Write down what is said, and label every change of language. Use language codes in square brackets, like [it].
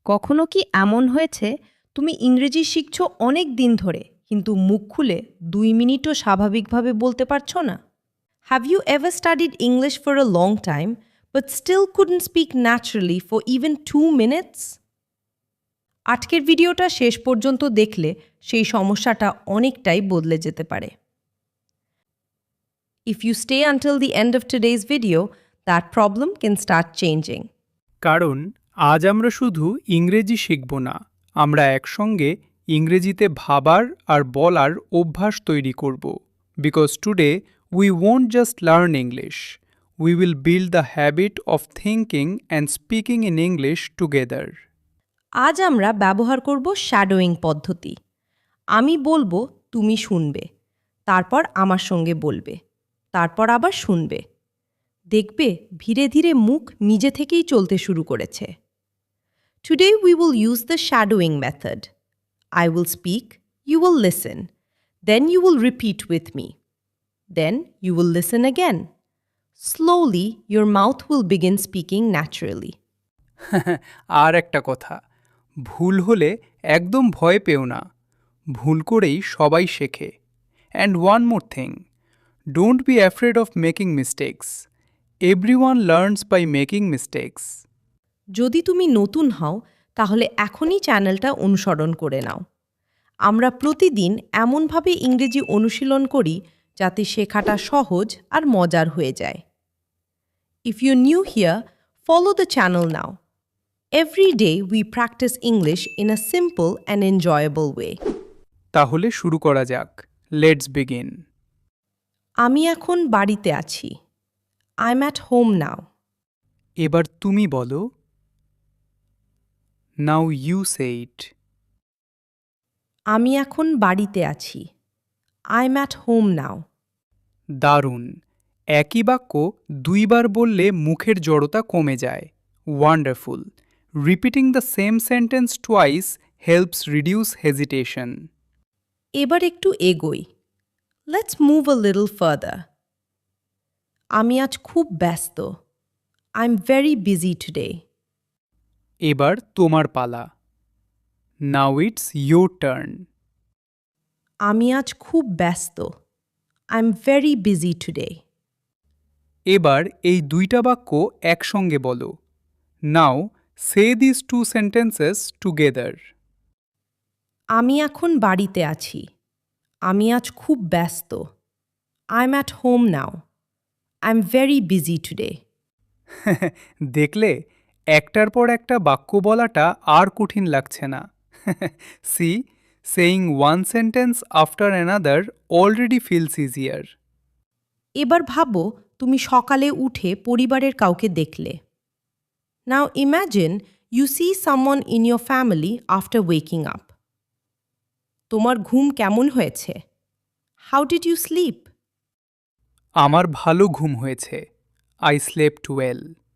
[bn] কখনো কি এমন হয়েছে তুমি ইংরেজি শিখছো অনেক দিন ধরে কিন্তু মুখ খুলে 2 মিনিটও স্বাভাবিকভাবে বলতে পারছো না? [en] Have you ever studied English for a long time but still couldn't speak naturally for even 2 minutes? [bn] আজকের ভিডিওটা শেষ পর্যন্ত দেখলে সেই সমস্যাটা অনেকটাই বদলে যেতে পারে। [en] If you stay until the end of today's video, that problem can start changing. [bn] কারণ আজ আমরা শুধু ইংরেজি শিখব না, আমরা একসঙ্গে ইংরেজিতে ভাবার আর বলার অভ্যাস তৈরি করব। [en] Because today we won't just learn English, we will build the habit of thinking and speaking in English together. [bn] আজ আমরা ব্যবহার করব শ্যাডোয়িং পদ্ধতি। আমি বলবো, তুমি শুনবে, তারপর আমার সঙ্গে বলবে, তারপর আবার শুনবে। দেখবে ধীরে ধীরে মুখ নিজে থেকেই চলতে শুরু করেছে। [en] Today we will use the shadowing method. I will speak, you will listen. Then you will repeat with me. Then you will listen again. Slowly your mouth will begin speaking naturally. [bn] আর একটা কথা, ভুল হলে একদম ভয় পেও না, ভুল করেই সবাই শেখে। [en] And one more thing, don't be afraid of making mistakes, everyone learns by making mistakes. [bn] যদি তুমি নতুন হও তাহলে এখনই চ্যানেলটা অনুসরণ করে নাও। আমরা প্রতিদিন এমনভাবে ইংরেজি অনুশীলন করি যাতে শেখাটা সহজ আর মজার হয়ে যায়। [en] If you're new here, follow the channel now. Every day we practice English in a simple and enjoyable way. [bn] তাহলে শুরু করা যাক। [en] Let's begin. [bn] আমি এখন বাড়িতে আছি। [en] I'm at home now. [bn] এবার তুমি বলো। [en] Now you say it. [bn] আমি এখন বাড়িতে আছি। [en] I'm at home now. [bn] দারুণ! একই বাক্য দুইবার বললে মুখের জড়তা কমে যায়। Wonderful! [en] Repeating the same sentence twice helps reduce hesitation. [bn] এবার একটু এগোই। [en] Let's move a little further. [bn] আমি আজ খুব ব্যস্ত। [en] I'm very busy today. [bn] এবার তোমার পালা। [en] Now it's your turn. [bn] আমি আজ খুব ব্যস্ত। [en] I'm very busy today. [bn] এবার এই দুইটা বাক্য একসঙ্গে বলো। [en] Now say this two sentences together. [bn] আমি এখন বাড়িতে আছি। আমি আজ খুব ব্যস্ত। [en] I'm at home now. I'm very busy today. [bn] দেখলে, একটার পর একটা বাক্য বলাটা আর কঠিন লাগছে না। [en] See, saying one sentence after another already feels easier. [bn] এবার ভাবো তুমি সকালে উঠে পরিবারের কাউকে দেখলে। [en] Now imagine you see someone in your family after waking up. [bn] তোমার ঘুম কেমন হয়েছে? [en] How did you sleep? [bn] আমার ভালো ঘুম হয়েছে। [en] I slept well.